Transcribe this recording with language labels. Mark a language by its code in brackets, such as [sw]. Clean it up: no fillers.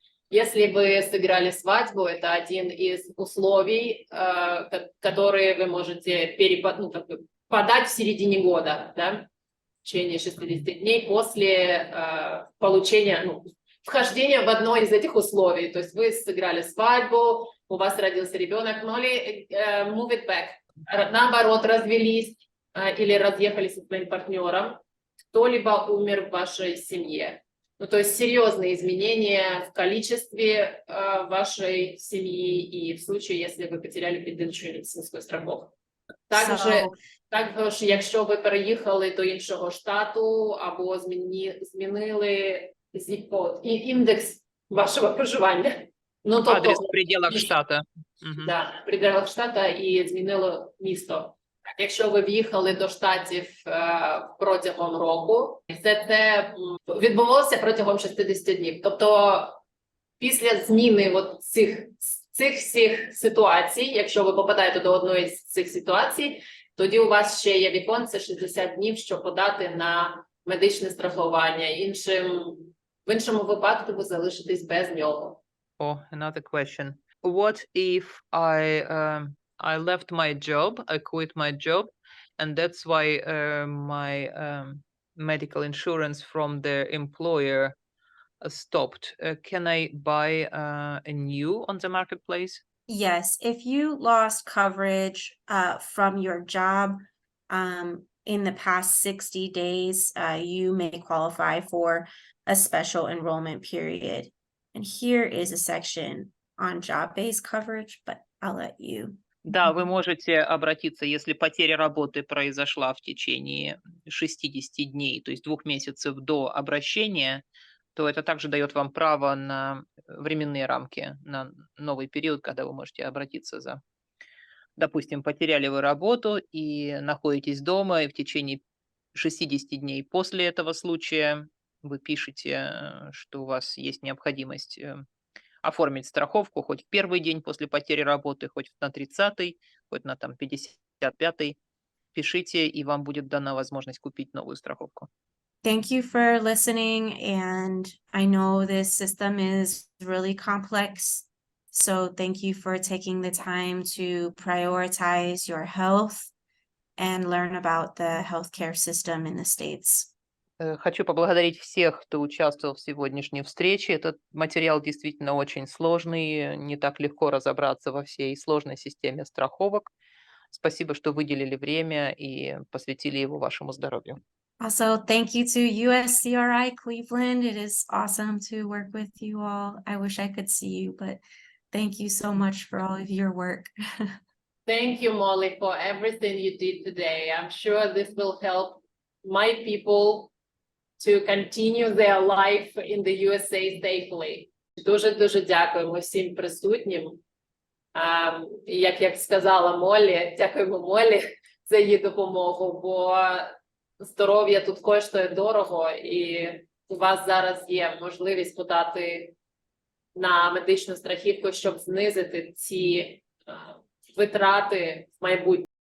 [ru] Если вы сыграли свадьбу, это один из условий, которые вы можете подать в середине года, да? В течение 60 дней после получения, вхождения в одно из этих условий. То есть вы сыграли свадьбу, у вас родился ребенок, но ли [en] move it back. [ru] Наоборот, развелись или разъехались со своим партнером, кто-либо умер в вашей семье. То есть серьезные изменения в количестве вашей семьи и в случае, если вы потеряли предыдущую медицинскую страховку. [uk] Також, якщо ви переїхали до іншого штату або змінили zip-code, індекс вашого проживання. [ru] Адрес в пределах штата. Да, в пределах штата [uk] і змінило місто. Якщо ви в'їхали до штатів протягом року, це відбувалося протягом 60 днів. Тобто після зміни цих всіх ситуацій, якщо ви попадаєте до одної з цих ситуацій, тоді у вас ще є віконце 60 днів, щоб подати на медичне страхування. В іншому випадку ви залишитесь без нього. [en] Oh, another question. What if I left my job, I quit my job, and that's why my medical insurance from the employer stopped? Can I buy a new on the marketplace? Yes, if you lost coverage from your job in the past 60 days, you may qualify for a special enrollment period. And here is a section on job-based coverage, but I'll let you. [ru] Да, вы можете обратиться, если потеря работы произошла в течение 60 дней, то есть 2 месяцев до обращения, то это также дает вам право на временные рамки, на новый период, когда вы можете обратиться за, допустим, потеряли вы работу и находитесь дома, и в течение 60 дней после этого случая вы пишете, что у вас есть необходимость оформить страховку хоть в первый день после потери работы, хоть на 30-й, хоть на там 55-й. Пишите, и вам будет дана возможность купить новую страховку. [en] Thank you for listening, and I know this system is really complex. So thank you for taking the time to prioritize your health and learn about the healthcare system in the States. [ru] Хочу поблагодарить всех, кто участвовал в сегодняшней встрече. Этот материал действительно очень сложный, не так легко разобраться во всей сложной системе страховок. Спасибо, что выделили время и посвятили его вашему здоровью. [en] Also, thank you to USCRI Cleveland. It is awesome to work with you all. I wish I could see you, but thank you so much for all of your work. Thank you, Molly, for everything you did today. I'm sure this will help my people to continue their life in the USA safely. [uk] Дуже дякуємо всім присутнім. Як сказала Моллі, дякуємо Моллі за її допомогу, бо здоров'я тут коштує дорого, і у вас зараз є можливість подати на медичну страхівку, щоб знизити ці витрати в майбутньому.